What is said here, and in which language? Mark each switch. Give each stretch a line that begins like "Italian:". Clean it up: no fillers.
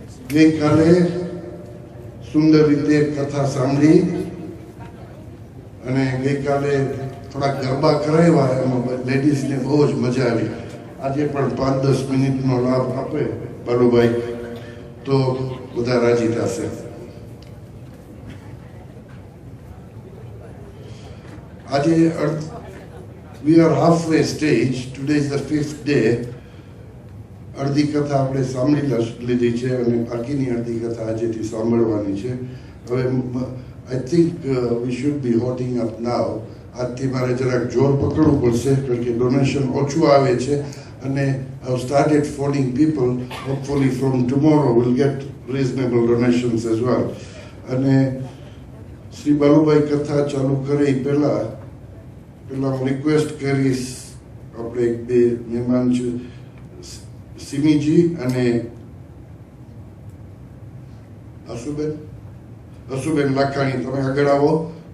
Gujarati: ગઈકાલે સુંદર રીતે કથા સાંભળી અને ગઈકાલે થોડા ગરબા કરાવ્યા, એમાં લેડીઝને બહુ જ મજા આવી. આજે પણ 5-10 મિનિટનો લાભ આપે બાલુભાઈ તો બધા રાજી થશે.
English: આજે we are halfway stage. Today is the 5th day.
Gujarati: અડધી કથા આપણે સાંભળી લીધી છે અને બાકીની અડધી કથા આજેથી સાંભળવાની છે.
English: હવે I think we should be hotting up now.
Gujarati: આજથી મારે જરાક જોર પકડવું પડશે કારણ કે ડોનેશન ઓછું આવે છે અને
English: I've started phoning people. Hopefully from tomorrow we'll get reasonable donations as well.
Gujarati: અને શ્રી બાલુભાઈ કથા ચાલુ કરે એ પહેલા હું રિક્વેસ્ટ કરીશ, આપણે એક બે મહેમાન છે, સિમીજી અને અશુબેન લાખાણી, તમે આગળ આવો.